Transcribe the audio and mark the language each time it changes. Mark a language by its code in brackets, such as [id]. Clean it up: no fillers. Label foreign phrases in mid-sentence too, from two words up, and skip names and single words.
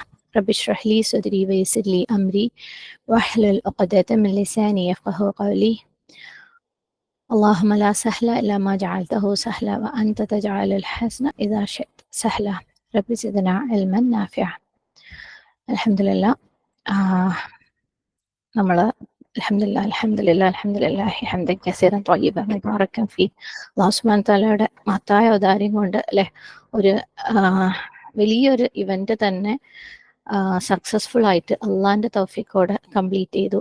[ar] رب اشرح لي صدري ويسر لي أمري واحلل عقدة من لساني يفقه قولي. اللهم لا سهل إلا ما جعلته سهلا وأنت تجعل الحزن إذا شئت سهلا. رب زدنا علما نافعا. الحمد لله. നമ്മൾ الحمد لله حمدا كثيرا طيبا مباركا في. الله سبحانه [ml] തആലയുടെ മഹത്തായ ഔദാര്യം കൊണ്ട് അല്ലെ ഒരു വലിയൊരു ഇവന്റ് തന്നെ സക്സസ്ഫുൾ ആയിട്ട് അള്ളാന്റെ തൗഫീഖോടെ കംപ്ലീറ്റ് ചെയ്തു.